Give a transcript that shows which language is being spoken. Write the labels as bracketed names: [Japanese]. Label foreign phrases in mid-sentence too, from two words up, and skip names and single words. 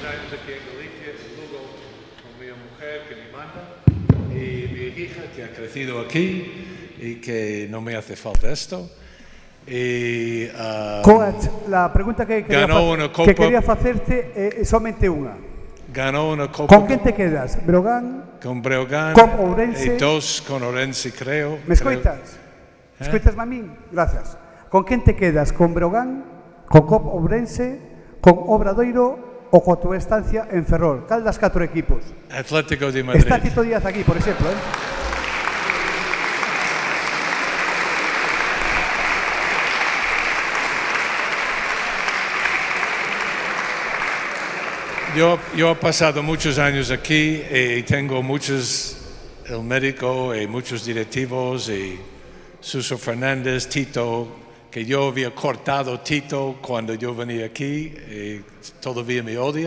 [Spanish] años aquí en Galicia, en Lugo, con mi mujer que me manda y mi hija que ha crecido aquí y que no me hace falta esto. Y, [Galician] Coach, [Spanish] la pregunta que quería [Galician] facerte é somente unha. [Spanish] Ganó una copa. ¿Con quién te quedas? ¿Breogán? Con Breogán. ¿Con Ourense? Y 2 con Ourense, creo. [Galician] ¿Me escoitas? ¿Escoitas a min? [Spanish] Gracias. ¿Con quién te quedas? ¿Con Breogán? ¿Con Cop Ourense? ¿Con Obradoiro? ¿O con tu estancia en Ferrol? [Galician] ¿Cal das 4 equipos? [Spanish] Atlético de Madrid. Está Tito Díaz aquí, por ejemplo, Yo he pasado muchos años aquí y tengo el médico y muchos directivos y Suso Fernández, Tito, que yo había cortado Tito cuando yo venía aquí y todavía me odia.